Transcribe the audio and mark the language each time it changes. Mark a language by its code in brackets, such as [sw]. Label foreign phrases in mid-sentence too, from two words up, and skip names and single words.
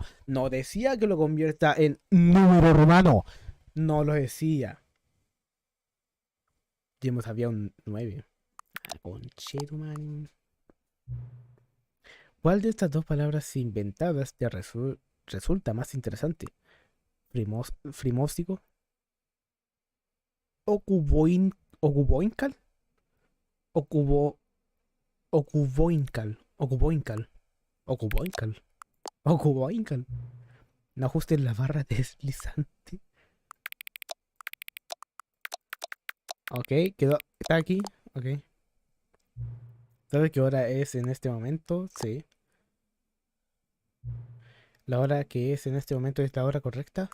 [es] No decía que lo convierta en número romano. No lo decía. Digamos, había un 9. Ah, conchetuman. ¿Cuál de estas dos palabras inventadas te resulta más interesante? ¿Frimóstico? ¿Ocuboincal? Ocubo... Ocuboincal. Ocuboincal. Ocuboincal. Ocuboincal. No ajusten la barra deslizante. Ok, quedó. Está aquí. Ok. ¿Sabe qué hora es en este momento? Sí. ¿La hora que es en este momento es la hora correcta?